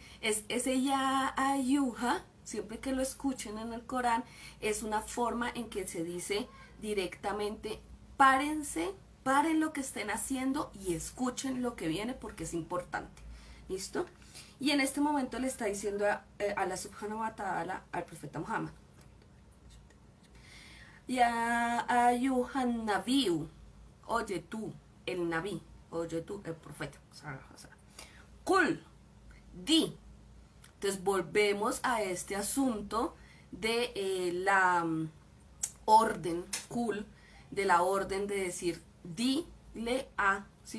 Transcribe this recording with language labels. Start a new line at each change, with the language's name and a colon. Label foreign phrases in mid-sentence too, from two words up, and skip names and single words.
Spanish: Es ese
Arabic: يا أيها,
Spanish: siempre que lo escuchen en el Corán, es una forma en que se dice directamente, párense, paren lo que estén haciendo y escuchen lo que viene porque es importante, ¿listo? Y en este momento le está diciendo a Allah
Arabic: سبحانه وتعالى
Spanish: al profeta Muhammad,
Arabic: يا أيها النبي,
Spanish: oye tú, el nabí, oye tú, el profeta, Qul, di. Entonces volvemos a este asunto de la orden, Qul, de la orden de decir, dile a, ¿sí?